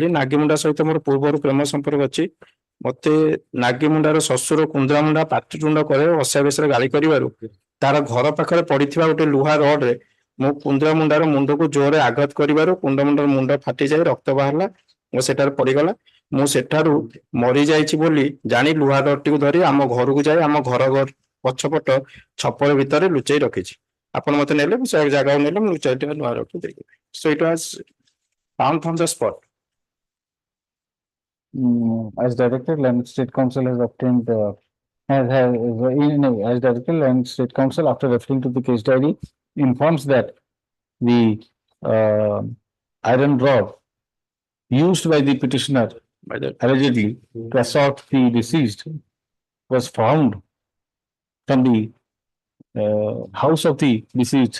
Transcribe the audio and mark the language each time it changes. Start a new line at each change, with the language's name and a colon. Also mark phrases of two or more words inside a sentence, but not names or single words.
Odia: ନାଗିମୁଣ୍ଡା ସହିତ ମୋର ପୂର୍ବରୁ ପ୍ରେମ ସମ୍ପର୍କ ଅଛି। ମତେ ନାଗିମୁଣ୍ଡାର ଶ୍ୱଶୁର କୁନ୍ଦ୍ରାମୁଣ୍ଡା ପାଟିତୁଣ୍ଡ କରେ, ଅସାବେଶରେ ଗାଳି କରିବାରୁ ତାର ଘର ପାଖରେ ପଡିଥିବା ଗୋଟେ ଲୁହା ରଡରେ ମୁଁ କୁନ୍ଦ୍ରାମୁଣ୍ଡାର ମୁଣ୍ଡକୁ ଜୋରରେ ଆଘାତ କରିବାରୁ କୁନ୍ଦ୍ରାମୁଣ୍ଡାର ମୁଣ୍ଡ ଫାଟିଯାଇ ରକ୍ତ ବାହାରିଲା ଓ ସେଠାରେ ପଡିଗଲା। ମୁଁ ସେଠାରୁ ମରିଯାଇଛି ବୋଲି ଜାଣି ଲୁହା ରଡଟିକୁ ଧରି ଆମ ଘରକୁ ଯାଇ ଆମ ଘର ପଛପଟ ଛପର ଭିତରେ ଲୁଚେଇ ରଖିଛି। ଆପଣ ମତେ ନେଲେ ମୁଁ ସେ ଜାଗାକୁ ନେଲେ ମୁଁ ଲୁଚାଇ ଲୁହା ରଡଟି ଦେଇଦେବି।
English: So it was found from the spot. As directed, Land State Council has obtained, as directed, Land State Council, after referring to the case diary, informs that the iron rod used by the petitioner, allegedly, to assault the deceased, was found from the house of the deceased.